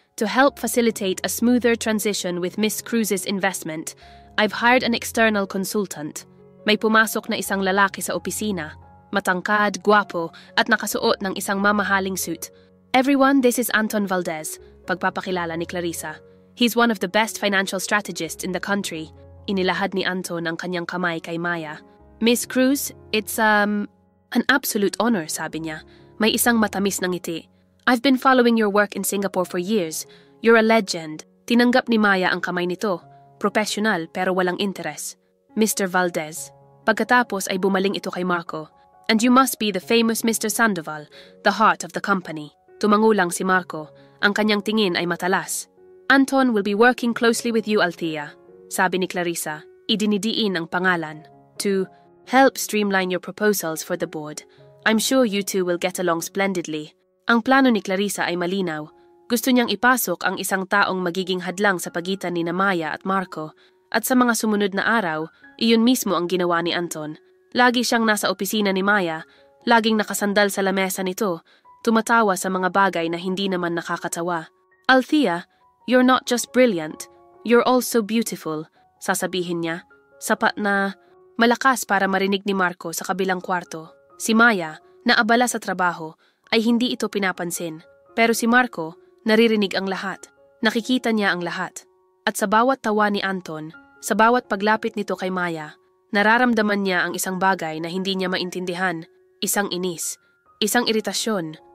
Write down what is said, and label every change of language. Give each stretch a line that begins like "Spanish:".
English: To help facilitate a smoother transition with Miss Cruz's investment, I've hired an external consultant.
Filipino: May pumasok na isang lalaki sa opisina. Matangkad, gwapo, at nakasuot ng isang mamahaling suit.
English: Everyone, this is Anton Valdez,
Filipino: pagpapakilala ni Clarissa.
English: He's one of the best financial strategists in the country.
Filipino: Inilahad ni Anton ang kanyang kamay kay Maya.
English: Miss Cruz, it's an absolute honor,
Filipino: sabi niya. May isang matamis na ngiti.
English: I've been following your work in Singapore for years. You're a legend.
Filipino: Tinanggap ni Maya ang kamay nito. Professional pero walang interes. Mr. Valdez. Pagkatapos ay bumaling ito kay Marco.
English: And you must be the famous Mr. Sandoval, the heart of the company.
Filipino: Tumangulang si Marco. Ang kanyang tingin ay matalas.
English: Anton will be working closely with you, Althea.
Filipino: Sabi ni Clarissa, idinidiin ang pangalan.
English: To help streamline your proposals for the board. I'm sure you two will get along splendidly.
Filipino: Ang plano ni Clarissa ay malinaw. Gusto niyang ipasok ang isang taong magiging hadlang sa pagitan ni Maya at Marco. At sa mga sumunod na araw, iyon mismo ang ginawa ni Anton. Lagi siyang nasa opisina ni Maya, laging nakasandal sa lamesa nito, tumatawa sa mga bagay na hindi naman nakakatawa.
English: Althea, you're not just brilliant, you're also beautiful,
Filipino: sasabihin niya. Sapat na malakas para marinig ni Marco sa kabilang kwarto. Si Maya, na abala sa trabaho, ay hindi ito pinapansin. Pero si Marco, naririnig ang lahat. Nakikita niya ang lahat. At sa bawat tawa ni Anton, sa bawat paglapit nito kay Maya, nararamdaman niya ang isang bagay na hindi niya maintindihan, isang inis, isang iritasyon.